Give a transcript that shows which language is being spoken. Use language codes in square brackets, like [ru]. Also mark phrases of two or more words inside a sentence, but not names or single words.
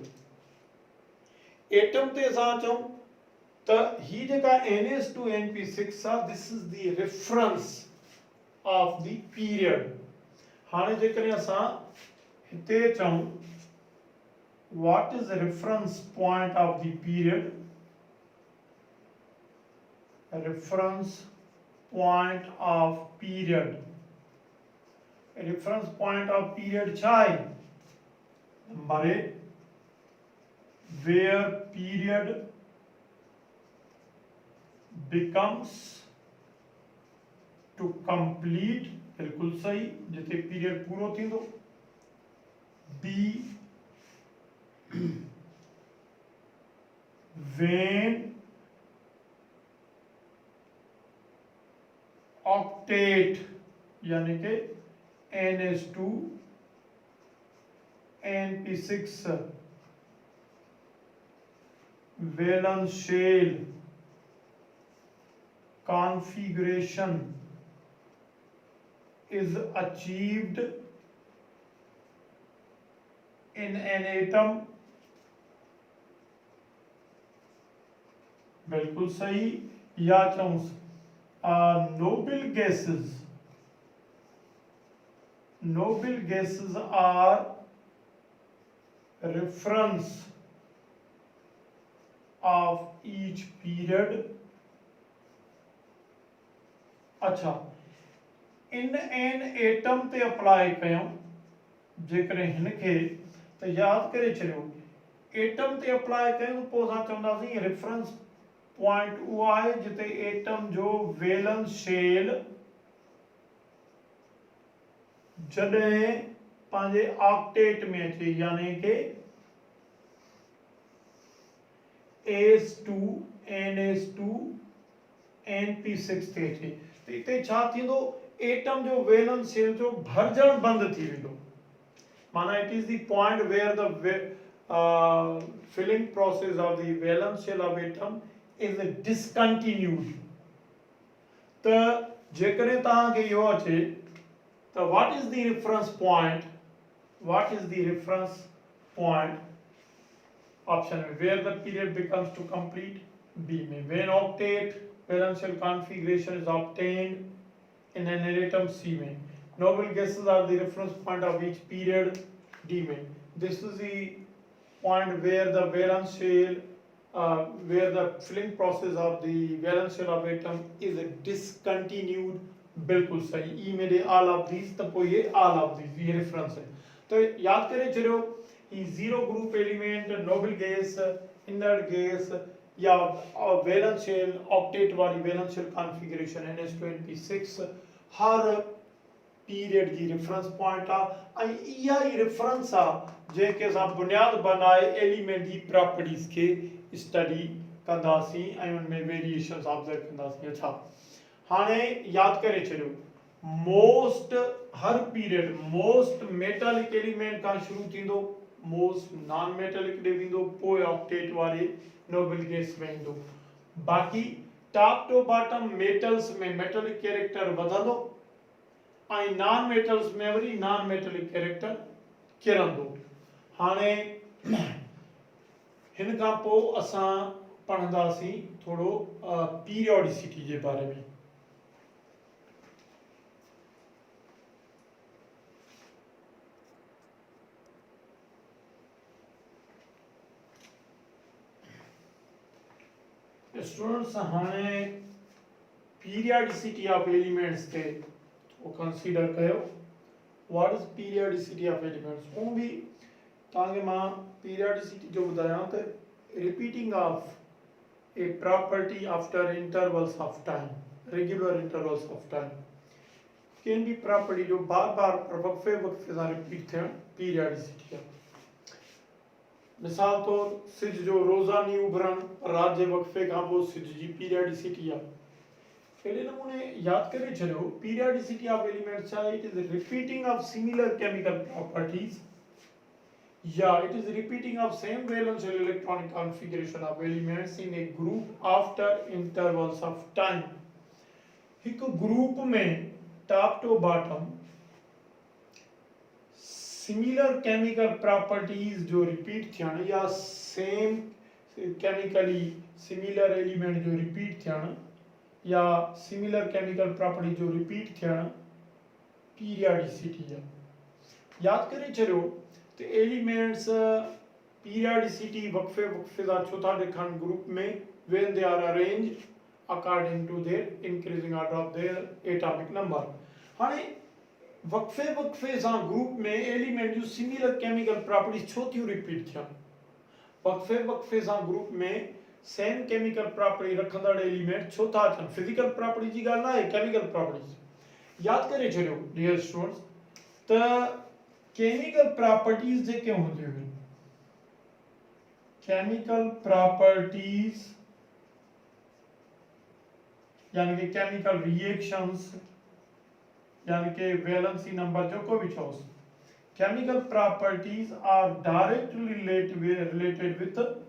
[sd] एटम ते असां चऊं त ही जेका NS2NP6 आहे [en] this is the reference of the period. [sd] हाणे जेकॾहिं असां हिते चऊं [en] what is reference point of the period, reference point of period, reference point of period [sd] छा आहे? [en] नंबर ए where period becomes to complete, [sd] बिल्कुल सही, जिते पीरियड पूरो थींदो। [en] बी when ऑक्टेट यानी कि NS2 NP6 valence shell configuration is achieved in an atom, [sd] बिल्कुल सही। या चऊं [en] noble gases are reference of each period [sd] अच्छा, [en] in an atom [sd] ते अप्लाई कयूं जेकॾहिं हिनखे त यादि करे छॾियो एटम ते अप्लाई कयूं त पोइ असां चवंदासीं [en] reference point [sd] उहो आहे जिते एटम जो [en] valence shell [sd] जॾहिं पंहिंजे ऑक्टेट में अचे यानी कि AS2 NS2 NP6 ते अचे त हिते छा थींदो एटम जो [en] valence shell [sd] जो भरजण बंदि थी वेंदो माना [en] it is the point where the filling process of the valence shell of atom is discontinued [sd] त जेकॾहिं तव्हांखे इहो अचे त [en] what is the reference point option में where the period becomes to complete B में when octet valence shell configuration is obtained in an atom C में noble gases are the reference point of each period D में this is the point where the valence shell where the filling process of the valence shell of atom is discontinued [sd] बिल्कुल सही ई मेरे [en] all of these [sd] त पोइ ये [en] all of these [hi] ये रेफरेंस है तो [sd] याद करे चलो ये [en] zero group element noble gas inert gas [sd] या [en] valence shell octet [sd] वाली [en] valence shell configuration [sd] NS2 हर पीरियड जी [en] reference point [sd] आ ऐं इहा ई रेफरेंस आ जेके असां बुनियाद बनाए एलिमेंट जी प्रॉपर्टीज के स्टडी कंदासीं ऐं उन में वेरिएशंस ऑब्जर्व कंदासीं अच्छा हाणे याद करे छॾियो मोस्ट हर पीरियड [en] most metallic element [sd] का शुरू थींदो [en] most non metallic [sd] ॾे वेंदो पोइ ऑक्टेट वारे [en] noble gas [sd] में ईंदो बाक़ी [en] top to bottom metals [sd] में [en] metallic character [sd] वधंदो ऐं [en] non metals [sd] में वरी [en] non metallic character [sd] किरंदो हाणे हिन खां पोइ असां पढ़ंदासीं थोरो पीरियोडिसिटी जे बारे में स्टूडेंट्स हाणे [en] periodicity of elements [sd] के वो कंसीडर कयो [en] what is periodicity of elements [sd] वो भी तांगे मां पीरियोडिसिटी जो ॿुधायां त [en] repeating of a property after intervals of time regular intervals of time [sd] रेगुलर इंटरवल्स ऑफ टाइम कंहिं भी प्रॉपर्टी जो बार बार वक्फे वक्फे सां रिपीट थियण पीरियोडिसिटी आहे मिसाल तौर सिज जो रोज़ानी उभरण रात जे वक्फे खां पोइ सिज जी पीरियोडिसिटी आहे अहिड़े नमूने यादि करे छॾियो [en] periodicity of elements [sd] छा [en] it is repeating of similar chemical properties [sd] या [en] it is repeating of same valence shell electronic configuration of elements in a group after intervals of time [sd] हिकु ग्रुप में [en] top to bottom similar chemical properties [sd] जो रिपीट थियण या [en] same chemically similar element [sd] जो रिपीट थियण या [en] similar chemical property [sd] जो रिपीट थियण पीरियोडिसिटी आहे यादि करे छॾियो त एलिमेंट्स पीरियोडिसिटी वक्फे वक्फे सां छो था ॾेखारनि ग्रुप में [en] when they are arranged according to their increasing order of their atomic number [sd] हाणे वक्फे वक्फे सां ग्रुप में एलिमेंट जो [en] similar chemical properties [sd] छो थियूं रिपीट थियनि वक्फे वक्फे सां ग्रुप में [en] same chemical property [sd] रखंदड़ एलिमेंट छो था अचनि [en] physical property [sd] जी ॻाल्हि न आहे [en] chemical properties [sd] यादि करे छॾियो [en] dear students [sd] त [en] chemical properties [sd] जेके हूंदियूं आहिनि [en] chemical properties [sd] यानी कि [en] chemical reactions [sd] यानी कि [en] valency number [sd] जो को भी चोस [en] chemical properties are directly related with